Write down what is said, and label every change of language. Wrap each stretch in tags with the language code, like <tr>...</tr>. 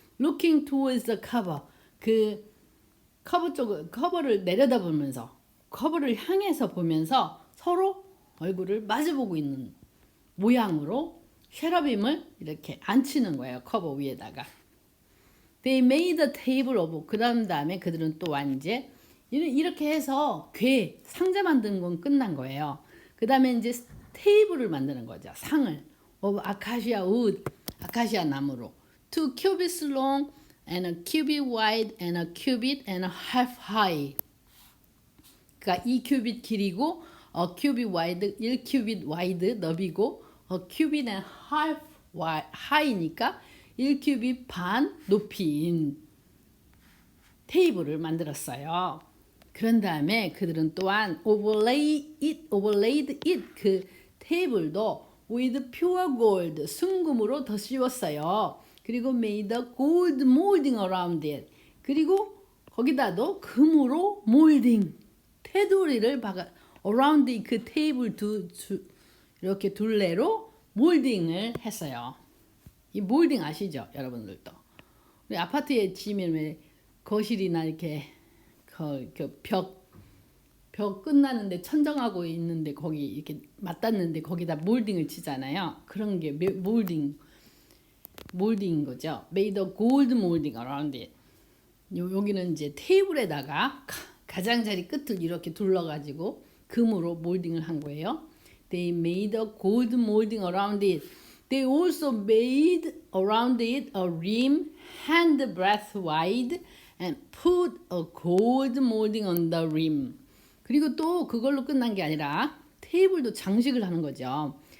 <en>Looking towards the cover</en> <ko>그 커버를 내려다보면서 커버를 향해서 보면서 서로 얼굴을 마주보고 있는 모양으로 셰러빔을 이렇게 앉히는 거예요. 커버 위에다가.</ko> <en>They made a table of</en> <ko>그런 다음에 그들은 또 이제 이렇게 해서 상자 만드는 건 끝난 거예요. 그 다음에 이제 테이블을 만드는 거죠. 상을</ko> <en>of acacia wood</en> <ko>아카시아 나무로</ko> <en>2 cubits long and a cubit wide and a cubit and a half high.</en> <ko>그러니까 2 큐빗 길이고 큐빗 와이드 1 큐빗 와이드 너비고 큐빗</ko> <en>and half high</en> <ko>니까 1 큐빗 반 높이인 테이블을 만들었어요. 그런 다음에 그들은 또한</ko> <en>overlaid it</en> <ko>그 테이블도</ko> <en>with pure gold</en> <ko>순금으로 더 씌웠어요. 그리고</ko> <en>made a gold molding around it.</en> <ko>그리고 거기다도 금으로 몰딩 테두리를 박아 around 그 테이블 이렇게 둘레로 몰딩을 했어요. 이 몰딩 아시죠, 여러분들도? 우리 아파트에 지면 왜 거실이나 이렇게 벽 끝나는데 천정하고 있는데 거기 이렇게 맞닿는데 거기다 몰딩을 치잖아요. 그런 게 몰딩인 거죠.</ko> <en>Made a gold molding around it.</en> <ko>여기는 이제 테이블에다가 가장자리 끝을 이렇게 둘러가지고 금으로 몰딩을 한 거예요.</ko> <en>They made a gold molding around it. They also made around it a rim handbreadth wide and put a gold molding on the rim.</en> <ko>그리고 또 그걸로 끝난 게 아니라 테이블도 장식을 하는 거죠.</ko>